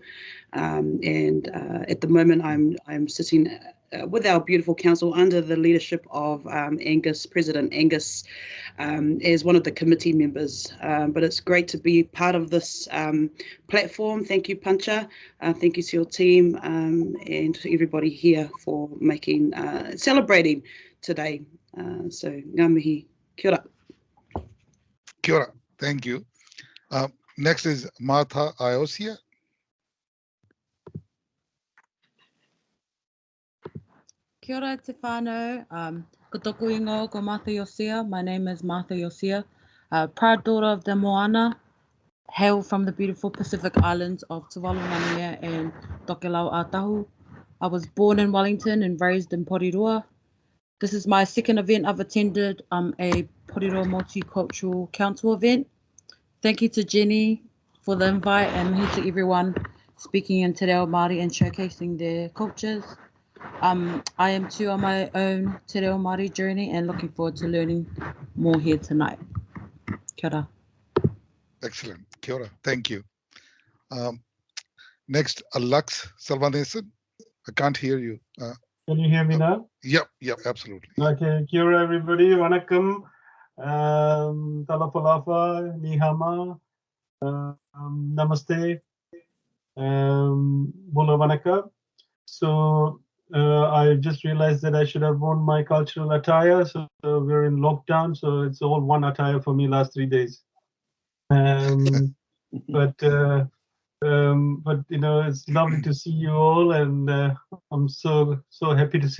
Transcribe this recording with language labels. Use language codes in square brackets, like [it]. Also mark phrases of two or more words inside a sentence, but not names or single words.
[en] And at the moment, I'm sitting with our beautiful council under the leadership of Angus, President Angus, as one of the committee members. But it's great to be part of this platform. Thank you, Pancha. Thank you to your team and to everybody here for celebrating today. So, [mi] ngā mihi, kia ora. Kia ora. [en] Thank you. Next is Martha Ayoshi. [mi] Kia ora te whānau, ko toku ingo, ko Martha Yosia. [en] My name is Martha Yosia, proud daughter of the Moana, hail from the beautiful Pacific Islands of Tuvalu, Nanea and Tokelau Atahu. I was born in Wellington and raised in Porirua. This is my second event I've attended, a Porirua Multicultural Council event. Thank you to Jenny for the invite, and here to everyone speaking in Te Reo Māori and showcasing their cultures. I am too on my own Te Reo Māori journey and looking forward to learning more here tonight. [mi] Kia ora. Excellent. Kia ora. [en] Thank you. Next, Lux Salvanesan. I can't hear you. Can you hear me now? Yep, absolutely. Okay, [mi] kia ora [en] everybody, wanakkam, talapalafa, nihama, namaste, bula wanaka. So I just realized that I should have worn my cultural attire. So we're in lockdown, so it's all one attire for me last 3 days. But you know, it's lovely to see you all, and I'm so happy to see.